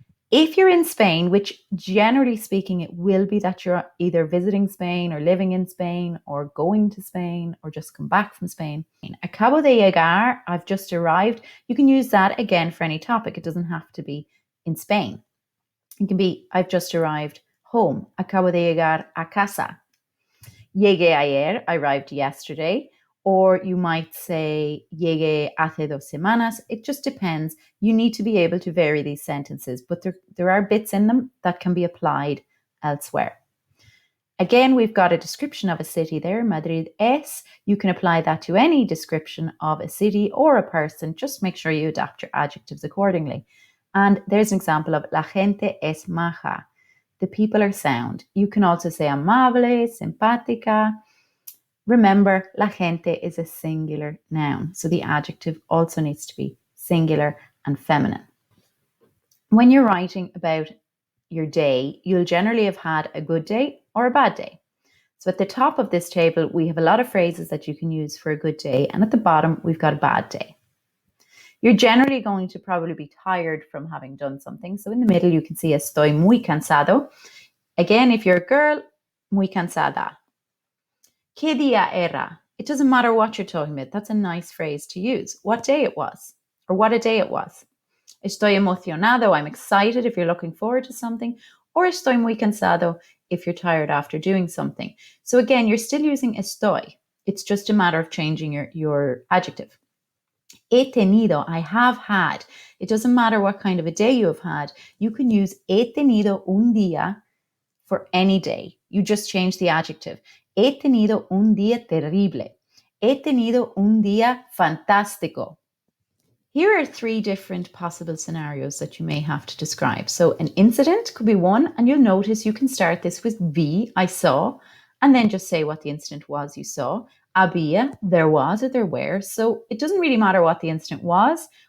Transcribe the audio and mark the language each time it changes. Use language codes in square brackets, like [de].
[en] If you're in Spain, which generally speaking, it will be that you're either visiting Spain or living in Spain or going to Spain or just come back from Spain. [es] Acabo de llegar, [en] I've just arrived. You can use that again for any topic. It doesn't have to be in Spain. It can be, I've just arrived home. [es] Acabo de llegar a casa. Llegué ayer, [en] I arrived yesterday. Or you might say, [es] llegué hace 2 semanas. [en] It just depends. You need to be able to vary these sentences, but there are bits in them that can be applied elsewhere. Again, we've got a description of a city there, [es] Madrid es. [en] You can apply that to any description of a city or a person. Just make sure you adapt your adjectives accordingly. And there's an example of [es] la gente es maja. [en] The people are sound. You can also say amable, simpática. Remember, la gente is a singular noun, so the adjective also needs to be singular and feminine. When you're writing about your day, you'll generally have had a good day or a bad day. So at the top of this table, we have a lot of phrases that you can use for a good day, and at the bottom, we've got a bad day. You're generally going to probably be tired from having done something. So in the middle, you can see [es] estoy muy cansado. [en] Again, if you're a girl, [es] muy cansada. ¿Qué día era? [en] It doesn't matter what you're talking about. That's a nice phrase to use. What day it was, or what a day it was. [es] Estoy emocionado. [en] I'm excited if you're looking forward to something. Or [es] estoy muy cansado [en] if you're tired after doing something. So again, you're still using estoy. It's just a matter of changing your adjective. [es] He tenido, [en] I have had. It doesn't matter what kind of a day you have had. You can use [es] he tenido un día [en] for any day. You just change the adjective. [es] He tenido un día terrible. He tenido un día fantástico. [en] Here are 3 different possible scenarios that you may have to describe. So an incident could be one, and you'll notice you can start this with vi, I saw, and then just say what the incident was you saw. Había, there was or there were. So it doesn't really matter what the incident was.